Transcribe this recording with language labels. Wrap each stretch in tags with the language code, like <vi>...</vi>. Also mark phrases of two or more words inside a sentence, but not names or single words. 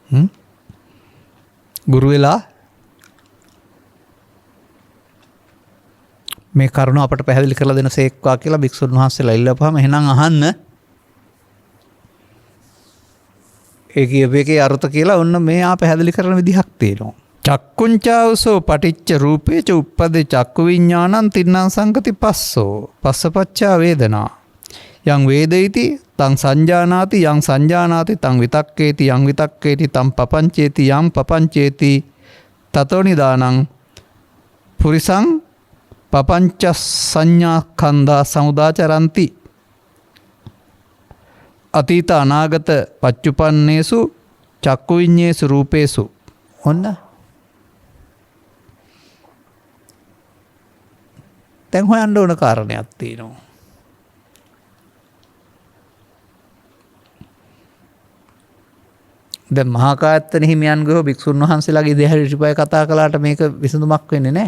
<si>ගුරු වෙලා මේ කරුණ අපට පැහැදිලි කරලා දෙන සේක්වා කියලා භික්ෂුන් වහන්සේලා ඉල්ලපුවාම එහෙනම් අහන්න. ඒ කියපේකේ අර්ථ කියලා ඔන්න මේ පැහැදිලි කරන විදිහක් තියෙනවා.</si> <pi>චක්කුංචාවසෝ පටිච්ච රූපේච උප්පදේ චක්කු විඥානං තින්නම් සංගති පස්සෝ පස්සපච්චා වේදනා යං වේදේති තං සංජානාති යං සංජානාති තං විතක්කේති යං විතක්කේති තං පපංචේති යං පපංචේති තතෝ නිදානං පුරිසං පපංච සංඥා කන්දා සමුදාචරಂತಿ අතීත අනාගත පච්චුපන්නේසු චක්කු විඤ්ඤේසු රූපේසු.</pi> <si>ඔන්න දැන් හොයන්න ඕන කාරණයක් තියෙනවා. දැන් මහා කායත්තන හිමියන්ගේ භික්ෂුන් වහන්සේලාගේ ඉදිරිපය කතා කළාට මේක විසඳුමක් වෙන්නේ නැහැ.</si>